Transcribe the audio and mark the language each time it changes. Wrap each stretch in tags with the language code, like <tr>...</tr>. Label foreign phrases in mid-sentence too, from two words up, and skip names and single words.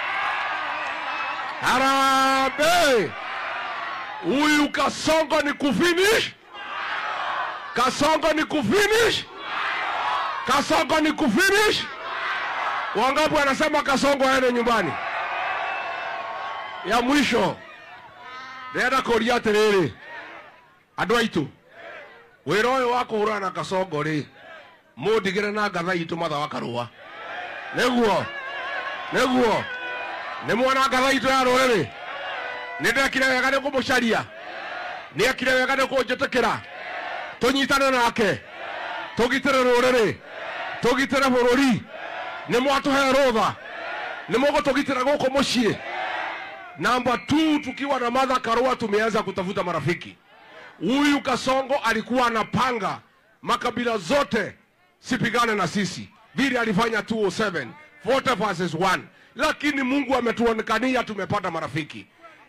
<sw>Harambee huyu Kasongo ni kufinish wangapi wanasema Kasongo aende nyumbani ya mwisho</sw> <ki>ndenda kuria atiriri andu aitu wira uyu wa kuhura na Kasongo ri mundigire na ngatha itu matha wakarua neguo ni mwana ngatha itu ya ruriri nindekire wega ni kumucaria ni ekire wega ni kunjitikira tunyitane nake tugitire ruriri tugitire bururi ni mwatuhe rutha ni mugutugitira guku mucii Namba 2</ki> <sw>tukiwa na Martha Karua tumeanza kutafuta marafiki. Huyu Kasongo alikuwa anapanga makabila zote sipigane na sisi. Vile alifanya 207, 40 versus 1. Lakini Mungu ametuonekania tumepata marafiki.</sw>